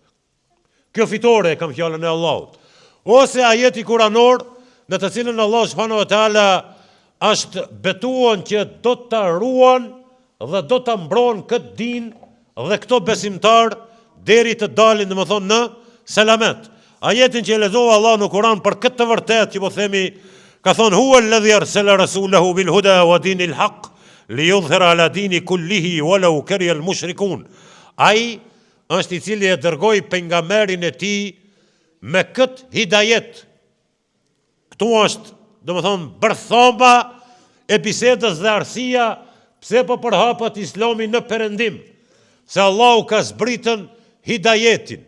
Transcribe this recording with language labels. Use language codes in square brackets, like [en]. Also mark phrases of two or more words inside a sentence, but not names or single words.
[sq] Kjo fitore e kam fjallën e Allahut. Ose ajeti kuranor në të cilën [ar] الله سبحانه وتعالى [sq] është betuan që do të ruan dhe do të mbron këtë din dhe këto besimtar deri të dalin, dhe më thonë, në selamet. Ajetin që e lexova Allah në Kur'an për këtë të vërtet që po themi, ka thonë [ar] هو الذي أرسل رسوله بالهدى ودين الحق ليظهره على الدين كله ولو كره المشركون. [sq] Ai është i cili e dërgoi pejgamberin e tij me këtë hidajet. Këtu është, dhe më thonë, bërthoma e bisedës dhe arsia pse po përhapet Islami në perëndim. Se Allahu ka zbritën hidajetin.